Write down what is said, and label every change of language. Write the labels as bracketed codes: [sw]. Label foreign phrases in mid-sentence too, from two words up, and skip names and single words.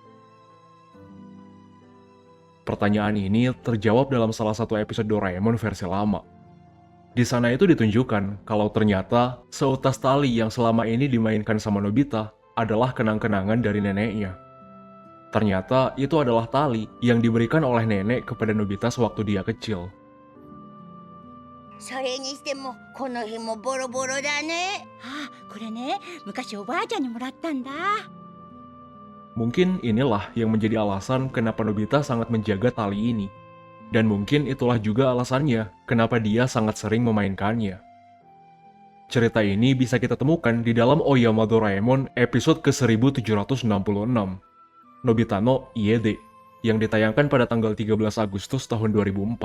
[id] Pertanyaan ini terjawab dalam salah satu episode Doraemon versi lama. Di sana itu ditunjukkan kalau ternyata seutas tali yang selama ini dimainkan sama Nobita adalah kenang-kenangan dari neneknya. Ternyata itu adalah tali yang diberikan oleh nenek kepada Nobita sewaktu dia kecil. [ja] それにしてもこの日もボロボロだね。これね、昔おばあちゃんにもらったんだ。 [id] Mungkin inilah yang menjadi alasan kenapa Nobita sangat menjaga tali ini. Dan mungkin itulah juga alasannya kenapa dia sangat sering memainkannya. Cerita ini bisa kita temukan di dalam Oyama Doraemon episode ke-1766, Nobita no Iede, yang ditayangkan pada tanggal 13 Agustus tahun 2004.